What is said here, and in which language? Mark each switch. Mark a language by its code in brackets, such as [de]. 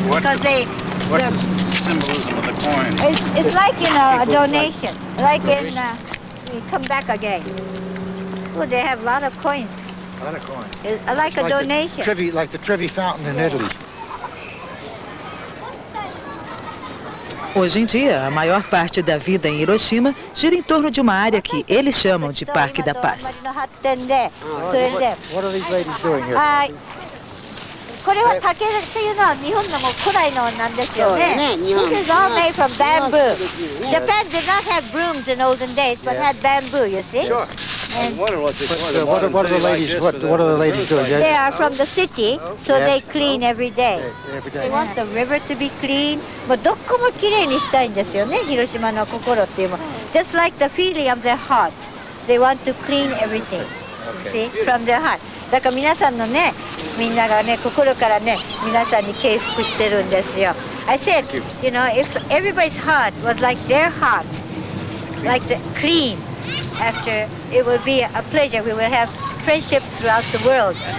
[en] Because What's the symbolism of the coin? it's like, a donation. Like in, we come back again. Oh, they have a lot of coins. A lot of coins. It's like a donation. Like the Trevi Fountain in Italy. [pt] Hoje em dia, a maior parte da vida em Hiroshima gira em torno de uma área que eles chamam de Parque da Paz. [en] What are these ladies doing here? [ja] これは竹っていうのは日本のも古来のなんですよね。 [en] This is all made from bamboo. Japan did not have brooms in olden days, but had bamboo, you see? Sure. And What are the ladies? What are the ladies doing? they are from the city, so they clean every day. Every They day. want the river to be clean. [ja] もうどこもきれいにしたいんですよね、広島の心っていうのは。 [en] Just like the feeling of their heart. They want to clean everything. You see? From their heart. [ja] だから皆さんのね、みんながね、心からね、皆さんに敬服してるんですよ。 [en] I said, if everybody's heart was like their heart, like the clean, after it would be a pleasure. We will have friendship throughout the world.